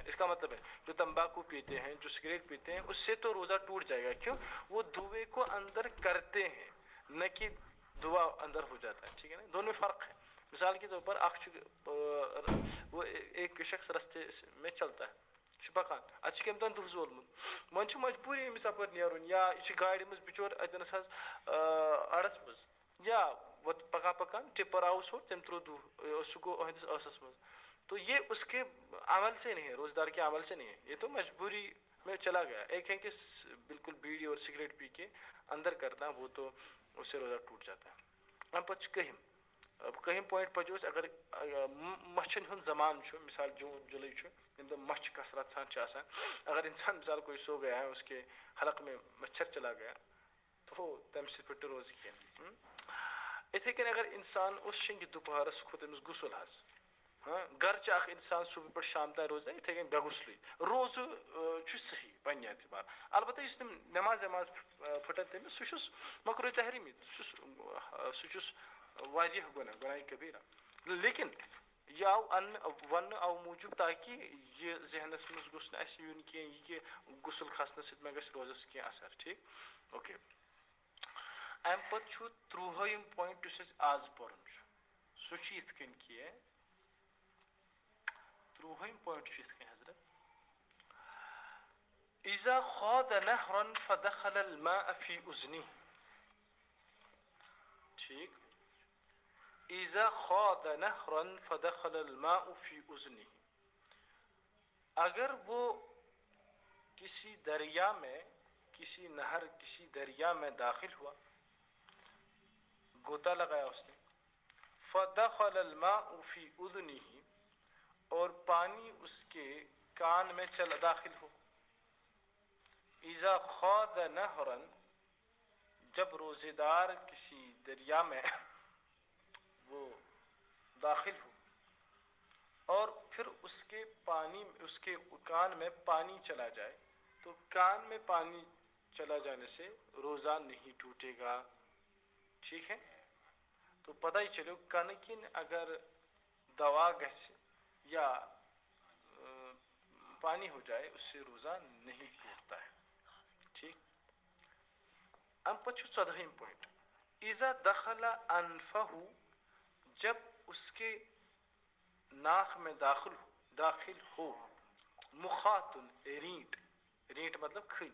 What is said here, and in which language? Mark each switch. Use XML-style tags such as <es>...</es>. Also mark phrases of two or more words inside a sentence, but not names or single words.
<ur>اس کا مطلب ہے جو تمباکو پیتے ہیں جو سگریٹ پیتے ہیں اس سے تو روزہ ٹوٹ جائے گا. کیوں؟ وہ دھوئے کو اندر کرتے ہیں نہ کہ دعا اندر ہو جاتا ہے. ٹھیک ہے نا. دونوں میں فرق ہے. مثال کے طور پر وہ ایک شخص رستے میں چلتا ہے</ur> <ks>یہ چھُ پکان اتھ چھُ کٔمۍ تام دُہ زولمُت وۄنۍ چھُ مجبوٗری أمِس اپٲرۍ نیرُن یا یہِ چھُ گاڑِ منٛز بِچور اتٮ۪نس حظ اڑس منٛز یا پکان پکان ٹِپر آو سیوٚد تٔمۍ ترٛوو دُہ سُہ گوٚو أہنٛدِس ٲسس منٛز.</ks> <ur>تو یہ اس کے عمل سے نہیں ہے روزہ دار کے عمل سے نہیں ہے یہ تو مجبوری میں چلا گیا. ایک ہے کہ بالکل بیڑی اور سگریٹ پی کے اندر کرنا وہ تو اس سے روزہ ٹوٹ جاتا ہے.</ur> <ks>اَمہِ پتہٕ چھُ کٔہِم کٔہِم پویِنٹ پَزیو أسۍ اگر مچھن ہُنٛد زمانہٕ چھُ مثال جوٗن جُلائی چھُ ییٚمہِ دۄہ مچھ کثرت سان چھِ آسان اگر انسان مثال</ks> <ur>کوئی سو گیا ہے اس کے حلق میں مچھر چلا گیا</ur> <ks>تو تمہِ سۭتۍ پھٕٹہِ روزٕ کینٛہہ. یِتھَے کٔنۍ اگر انسان اوس شیٚنگہِ دُپہرس کھوٚت أمِس غسل حظ گرچہِ اکھ انسان صبح پٮ۪ٹھ شام تام روزِ یِتھَے کٔنۍ بے غسلٕے روزٕ چھُ صحیح پنٛنہِ اعتبار. البتہ یُس تِم نٮ۪ماز وٮ۪ماز پھٕٹن تٔمِس سُہ چھُس مکروہ تحریمی سُہ چھُس واریاہ گۄناہ کبیٖرہ. لیکن یہِ آو وننہٕ اَوٕ موٗجوٗب تاکہِ یہِ ذہنس منٛز گوٚژھ نہٕ اَسہِ یُن کینٛہہ یہِ کہِ غسل کھسنہٕ سۭتۍ ما گژھِ روزس کینٛہہ اثر. ٹھیٖک. اوکے. اَمہِ پتہٕ چھُ 30ہِم پویِنٹ یُس اَسہِ آز پرُن چھُ سُہ چھُ یِتھ کٔنۍ کہِ 30ہِم پویِنٹ چھُ یِتھ کٔنۍ حضرت</ks> <ar>اذا خاض نهرا فدخل الماء في اذنه.</ar> <ks>ٹھیک.</ks> <ar>اذا خاض نهرا فدخل الماء في اذنه.</ar> <ur>اگر وہ کسی دریا میں کسی نہر کسی دریا میں داخل ہوا گوتا لگایا اس نے</ur> <ar>فدخل الماء في اذنه</ar> <ur>اور پانی اس کے کان میں داخل ہو.</ur> <ar>اذا خاض نہرا</ar> <ur>جب روزے دار کسی دریا میں وہ داخل ہو اور اس کے پانی اس کے کان میں پانی چلا جائے تو کان میں پانی چلا جانے سے روزہ نہیں ٹوٹے گا. ٹھیک ہے, تو پتہ ہی چلو</ur> <ks>کنکن اگر دوا گژھِ</ks> <ur>یا پانی ہو جائے اس سے روزہ نہیں ٹوٹتا ہے. ٹھیک,</ur> <ks>ام پتہ چھُ</ks> <ur>14 پوائنٹ,</ur> <ar>اذا دخل انفہ,</ar> <ur>جب اس کے ناک میں داخل ہو مخاطن, رینٹ, رینٹ مطلب کھن.</ur>